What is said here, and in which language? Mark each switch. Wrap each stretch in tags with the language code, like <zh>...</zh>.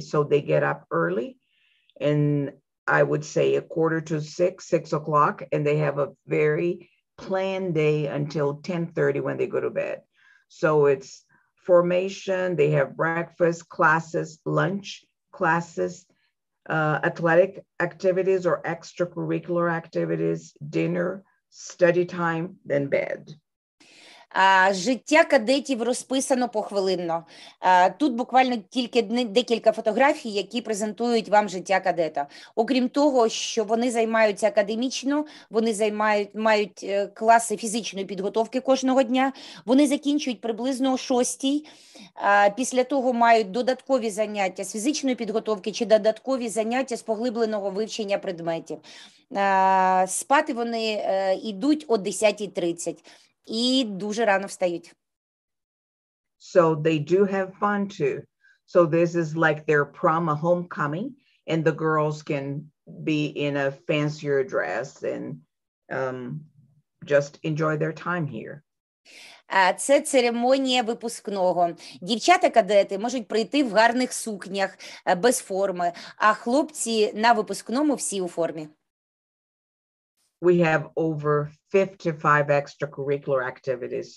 <en>So they get up early, and I would say 5:45, 6 o'clock, and they have a very planned day until 10:30 when they go to bed. So it's formation, they have breakfast, classes, lunch, classes, athletic activities or extracurricular activities, dinner, study time, then bed.</en> <uk>Життя кадетів розписано похвилинно. Тут буквально тільки декілька фотографій, які презентують вам життя кадета. Окрім того, що вони займаються академічно, вони мають класи фізичної підготовки кожного дня, вони закінчують приблизно о 6:00, після того мають додаткові заняття з фізичної підготовки чи додаткові заняття з поглибленого вивчення предметів. Спати вони йдуть о 10:30. І дуже рано встають.</uk> <en>So they do have fun too. So this is like their prom, a homecoming, and the girls can be in a fancier dress and just enjoy their time here.</en> <uk>Це церемонія випускного. Дівчата-кадети можуть прийти в гарних сукнях, без форми, а хлопці на випускному всі у формі.</uk> <en>we have over 55 extracurricular activities.</en>